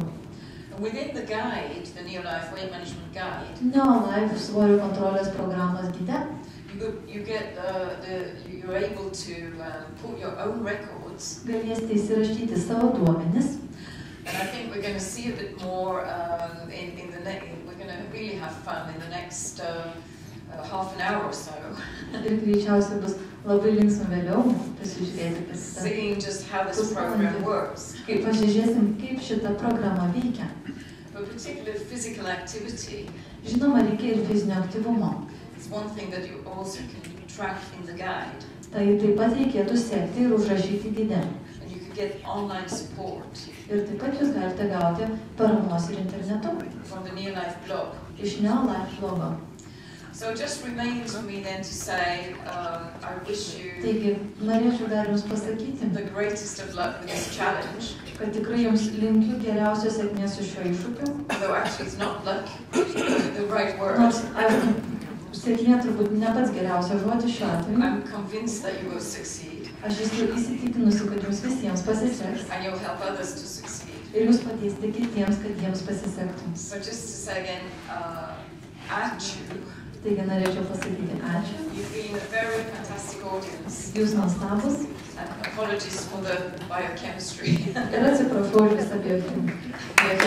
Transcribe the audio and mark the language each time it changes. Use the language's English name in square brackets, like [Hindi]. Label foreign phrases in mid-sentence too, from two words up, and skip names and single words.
[English] And within the guide, the Neolife Weight Management Guide, [Lithuanian] Neolife svorio kontrolės programos gide [English] you're able to put your own records. [Lithuanian] galėsite įsirašyti savo duomenis. [English] And I think we're going to see a bit more we're going to really have fun in the next half an hour or so. [Lithuanian] Ir greičiausiai bus labai linksma vėliau pasižiūrėti, [English] Seeing just how this program works. [Lithuanian] kaip pasižiūrėsim, kaip šita programa veikia. [English] But particularly physical activity [Lithuanian] Žinoma, reikia ir fizinio aktyvumo. [English] is one thing that you also can track in the guide. [Lithuanian] Tai taip pat reikėtų sekti ir užrašyti gide. [English] And you can get online support [Lithuanian] Ir taip pat jūs galite gauti paramos ir internetu [English] from the Neolife blog. [Lithuanian] iš Neolife blogo. [English] So it just remains for me then to say, I wish you [Lithuanian] Taigi, norėčiau dar jums pasakyti, [English] the greatest of luck with this challenge. [Lithuanian] kad tikrai jums linkiu geriausios sėkmės su šiuo iššūkiu. [English] Although actually it's not luck, the right word. [Lithuanian] Nors, aišku, sėkmė turbūt ne pats geriausias žodis šiuo atveju. [English] I'm convinced that you will succeed [Lithuanian] Aš esu įsitikinusi, kad jums visiems pasiseks [English] and you'll help others to succeed. [Lithuanian] ir jūs padėsite kitiems, kad jiems pasisektų. [English] So just to say again, [Lithuanian] ačiū. Taigi norėčiau pasakyti ačiū. [English] You've been a very fantastic audience. [Lithuanian] Jūs nuostabus [English] And apologies for the biochemistry. [Lithuanian] ir atsiprašau už visą biochemiją.